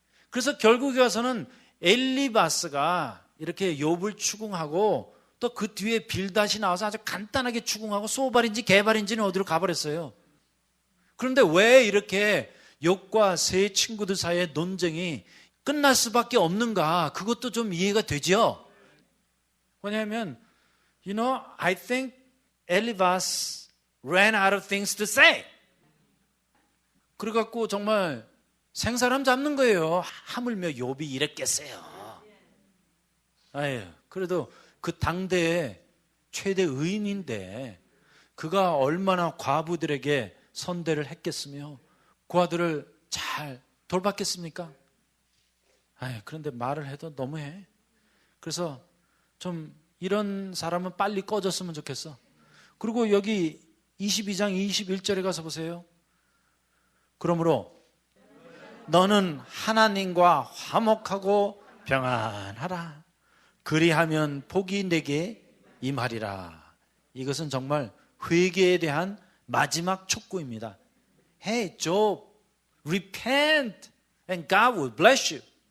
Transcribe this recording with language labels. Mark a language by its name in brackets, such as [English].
[Korean] 그래서 결국에 와서는 엘리바스가 이렇게 욥을 추궁하고 또 그 뒤에 빌닷이 나와서 아주 간단하게 추궁하고 소발인지 개발인지는 어디로 가버렸어요. 그런데 왜 이렇게 욥과 세 친구들 사이의 논쟁이 끝날 수밖에 없는가? 그것도 좀 이해가 되죠? [English] 왜냐하면 I think Eliphaz ran out of things to say. [Korean] 그래갖고 정말 생사람 잡는 거예요. 하물며 욥이 이랬겠어요. 그래도 그 당대의 최대 의인인데 그가 얼마나 과부들에게 선대를 했겠으며 그 아들을 잘 돌봤겠습니까? 그런데 말을 해도 너무해. 그래서 좀 이런 사람은 빨리 꺼졌으면 좋겠어. 그리고 여기 22장 21절에 가서 보세요. 그러므로 너는 하나님과 화목하고 평안하라. 그리하면 복이 내게 임하리라. 이것은 정말 회개에 대한 마지막 촉구입니다. [English] Hey, Job, repent and God will bless you.